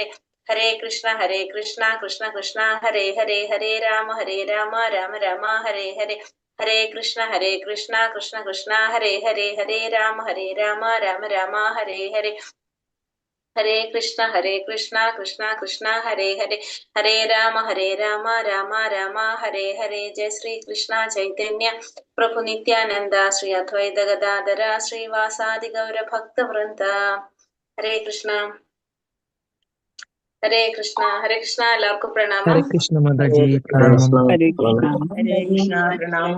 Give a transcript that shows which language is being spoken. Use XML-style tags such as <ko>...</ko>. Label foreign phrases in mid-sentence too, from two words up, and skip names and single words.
<sa>हरे कृष्ण कृष्ण कृष्ण हरे हरे हरे राम राम राम हरे हरे. हरे कृष्ण कृष्ण कृष्ण हरे हरे हरे राम राम राम हरे हरे. हरे कृष्ण कृष्ण कृष्ण हरे हरे हरे राम राम राम हरे हरे. जय श्री कृष्ण चैतन्य प्रभु नित्यानन्द श्री अद्वैत गदाधर श्रीवासादि गौर भक्तवृन्द. हरे कृष्ण हरे कृष्ण। हरे कृष्ण.</sa> <ml>എല്ലാവർക്കും പ്രണാമം.</ml> <sa>हरे कृष्ण माताजी ഹരേ</sa> <ml>പ്രണാമം. കൃഷ്ണ</ml> <sa>हरे कृष्ण പ്രണാമം</sa>